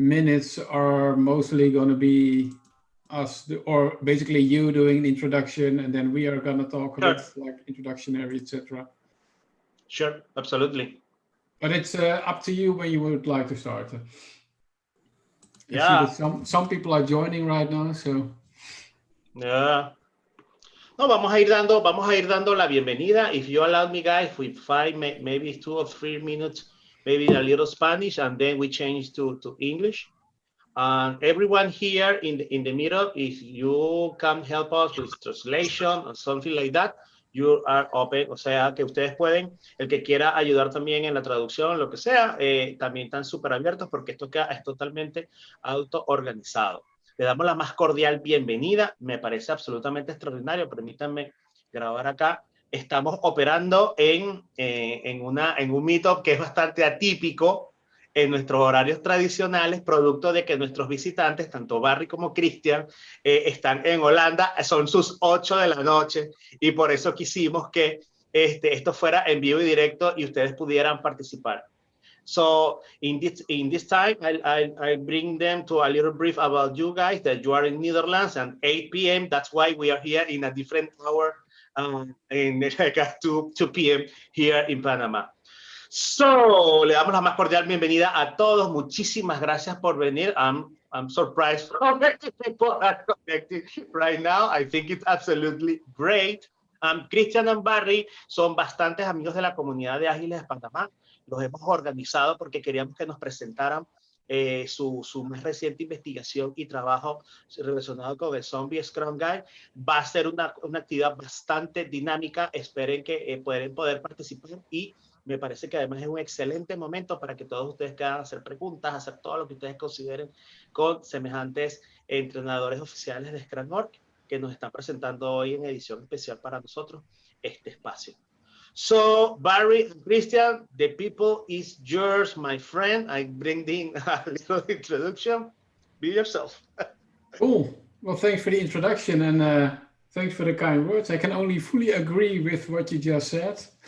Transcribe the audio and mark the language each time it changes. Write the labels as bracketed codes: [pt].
[en] minutes are mostly going to be us, or basically you doing an introduction, and then we are going to talk a bit like introductionary, etc. Sure, absolutely. But it's up to you when you would like to start. Yeah. I see that some people are joining right now, so. Yeah. [es] No, vamos a ir dando la bienvenida. [en] If you allow me, guys, with 5, maybe 2 or 3 minutes, maybe a little Spanish, and then we change to English. And everyone here in the middle, if you can help us with translation or something like that, you are open. [es] O sea, que ustedes pueden, el que quiera ayudar también en la traducción, lo que sea, también están súper abiertos porque esto es totalmente auto-organizado. Le damos la más cordial bienvenida. Me parece absolutamente extraordinario. Permítanme grabar acá. Estamos operando en un meetup que es bastante atípico en nuestros horarios tradicionales, producto de que nuestros visitantes, tanto Barry como Christian, están en Holanda, son sus 8 de la noche, y por eso quisimos que esto fuera en vivo y directo y ustedes pudieran participar. [en] So in this time, I'll bring them to a little brief about you guys, that you are in Netherlands and 8 p.m. That's why we are here in a different hour, in like 2 p.m. here in Panama. [es] So, le damos la más cordial bienvenida a todos. Muchísimas gracias por venir. [en] I'm surprised how many people are connected right now. I think it's absolutely great. [es] Christian and Barry son bastantes amigos de la comunidad de Ágiles de Panamá. Los hemos organizado porque queríamos que nos presentaran su más reciente investigación y trabajo relacionado con el Zombie Scrum Guide. Va a ser una actividad bastante dinámica. Esperen que pueden poder participar, y me parece que además es un excelente momento para que todos ustedes puedan hacer preguntas, hacer todo lo que ustedes consideren con semejantes entrenadores oficiales de Scrum que nos están presentando hoy en edición especial para nosotros este espacio. [en] So, Barry and Christian, the people is yours, my friend. I bring in a little introduction. Be yourself. Cool. Well, thanks for the introduction, and thanks for the kind words. I can only fully agree with what you just said.